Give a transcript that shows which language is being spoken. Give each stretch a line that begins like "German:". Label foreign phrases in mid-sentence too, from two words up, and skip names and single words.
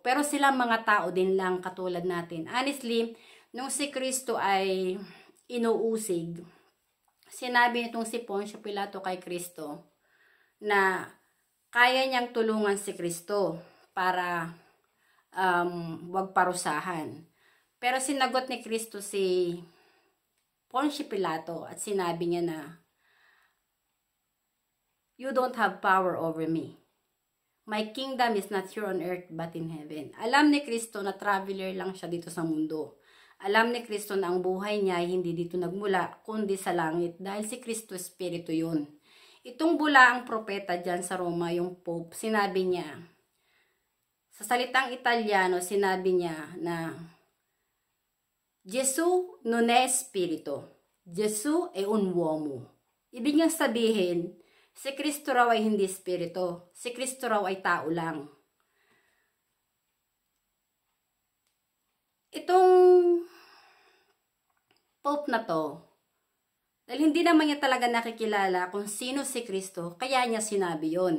Filipino: Pero sila mga tao din lang katulad natin. Honestly, nung si Kristo ay inuusig, sinabi nitong si Poncio Pilato kay Kristo na kaya niyang tulungan si Kristo para wag parusahan. Pero sinagot ni Kristo si Poncio Pilato at sinabi niya na,
English: you don't have power over me. My kingdom is not here on earth but in heaven.
Filipino: Alam ni Kristo na traveler lang siya dito sa mundo. Alam ni Kristo na ang buhay niya ay hindi dito nagmula, kundi sa langit. Dahil si Kristo, Espiritu yun. Itong bula ang propeta dyan sa Roma, yung Pope, sinabi niya, sa salitang Italiano, sinabi niya na,
Italian: Gesù non è spirito. Gesù è un uomo.
Filipino: Ibig niyang sabihin, si Kristo raw ay hindi espiritu. Si Kristo raw ay tao lang. Itong Pope na to, dahil hindi naman niya talaga nakikilala kung sino si Kristo, kaya niya sinabi yon.